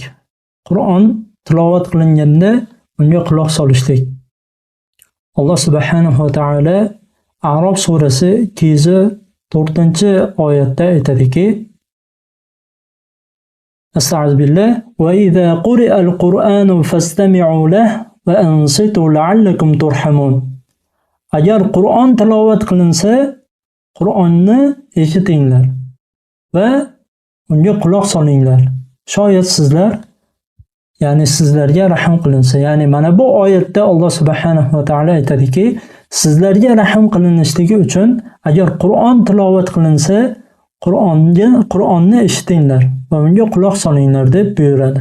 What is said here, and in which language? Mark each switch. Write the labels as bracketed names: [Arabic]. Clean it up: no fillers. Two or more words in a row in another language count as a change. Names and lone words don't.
[Uzbek] Qur'on tilovat qilinganda unga quloq solishlik. Alloh subhanahu va taolo A'rof surasi 204-oyatda aytadiki: [Arabic] أستغفر الله وإذا قرئ القرآن فاستمعوا له وأنصتوا لعلكم ترحمون. [Uzbek] Agar Qur'on tilovat qilinsa, Qur'onni eshitinglar va unga quloq solinglar. Shoyat sizlar, ya'ni sizlarga rahm qilinsa. Ya'ni mana bu oyatda Alloh subhanahu va taolo aytadiki, sizlarga rahm qilinishligi uchun agar Qur'on tilovat qilinsa, Qur'onni eshitinglar va unga quloq solinglar deb buyuradi.